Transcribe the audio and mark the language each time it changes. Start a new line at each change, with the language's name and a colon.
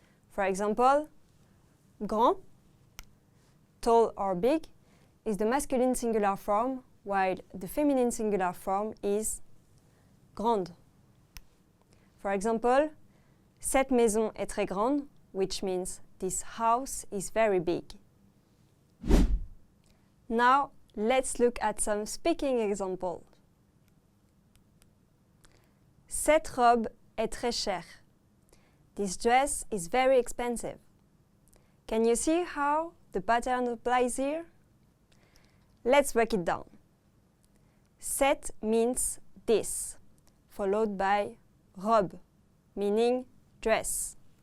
English: For example, grand, tall or big, is the masculine singular form, while the feminine singular form is grande. For example,
French: cette maison est très grande,
English: which means this house is very big. Now, let's look at some speaking examples.
French: Cette robe est très chère.
English: This dress is very expensive. Can you see how the pattern applies here? Let's break it down. Cette means this, followed by robe, meaning dress.